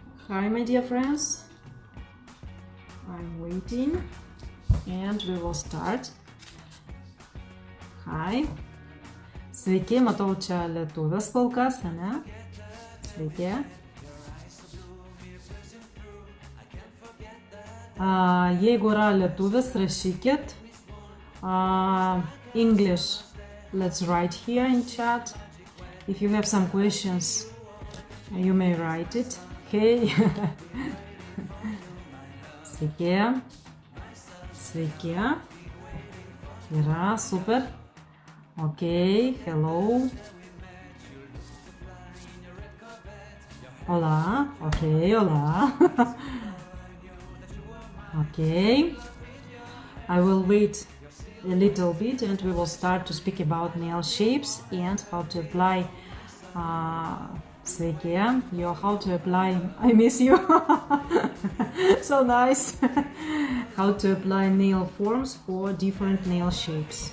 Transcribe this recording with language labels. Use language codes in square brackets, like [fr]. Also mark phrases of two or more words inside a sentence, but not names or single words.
[en] Hi, my dear friends. I'm waiting and we will start. Hi. [lt] Sveiki, matau čia lietuvės kol kas, ne? Sveiki. Jeigu yra lietuvis, rašykit. [en] English, let's write here in chat. If you have some questions, you may write it. [lt] Okay. Sveiki. Sveiki. Yra, super. [en] Okay, hello. Hola. Okay, hola. Okay. I will wait a little bit and we will start to speak about nail shapes and how to apply Sveiki, how to apply, I miss you, so nice, how to apply nail forms for different nail shapes.